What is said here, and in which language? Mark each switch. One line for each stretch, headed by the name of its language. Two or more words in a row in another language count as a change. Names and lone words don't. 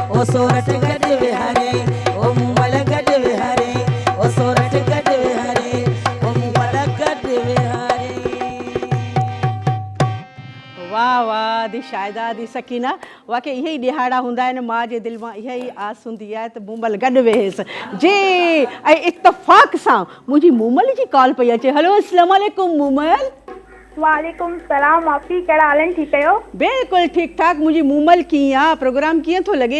Sindhi: सोरठ गॾ विहारे ओ मूमल गॾ विहारे ओ सोरठ गॾ विहारे ओ मूमल गॾ विहारे। वाह वाह दी शायदा दी सकीना वाकई इहे ई ॾिहाड़ा हूंदा आहिनि माउ जे दिलि मां इहा ई आस हूंदी आहे त मूमल गॾु वेहेसि जी। ऐं इत्तफ़ाक़ सां मुंहिंजी मूमल जी कॉल पई अचे। हलो
Arabic: السلام عليكم
Sindhi: मूमल।
Arabic: عليكم السلام
Sindhi: आपी, कहिड़ा हाल आहिनि? ठीकु आहियो? बिल्कुलु ठीकु ठाक। मुंहिंजी मूमल कीअं आहे? प्रोग्राम कीअं थो लॻे?